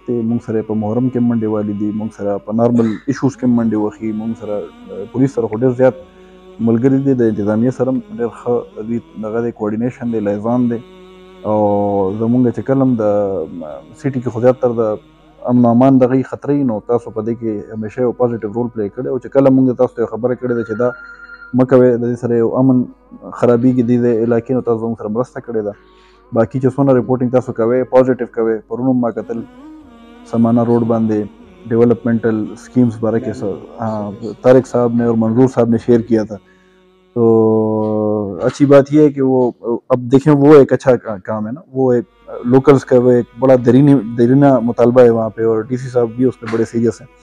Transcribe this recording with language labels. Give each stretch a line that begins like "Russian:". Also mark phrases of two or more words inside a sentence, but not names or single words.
Pashto: ته مونږ سره په محرم کې منډې والی دي، مونږ سره په
English: normal issues
Pashto: کې منډې وخی، مونږ سره پولیس سره خو ډېر زیات ملګري دي، د انتظامیه سره ډېر ښه دوی دغه دی کوارډینیشن دی، لایزان دی او زمونږ چې کله هم د سیټي کې خو زیاتره د امن و امان دغه خطرې نو تاسو په دې کې همیشه یو
English: positive role
Pashto: پلی کړی او چې کله مونږ تاسو ته خبره کړې ده چې دا مه کوئ، د دې سره یو امن خرابېږي دې علاقې نو تاسو زموږ سره مرسته کړې ده. باقي چې څونه ریپورټینګ تاسو کوئ پوزټیو کوئ. پرون ما کتل سمانا روड باندې
English: developmental schemes
Urdu: بارے کے طارق صاحب نے اور منظور صاحب نے شیئر کیا تھا، تو اچھی بات یہ ہے کہ وہ اب دیکھیں وہ ایک اچھا کام ہے نا، وہ ایک لوکلز کا وہ ایک بڑا دیرینہ مطالبہ ہے وہاں پہ اور DC صاحب بھی اس پہ بڑے سیریس ہیں.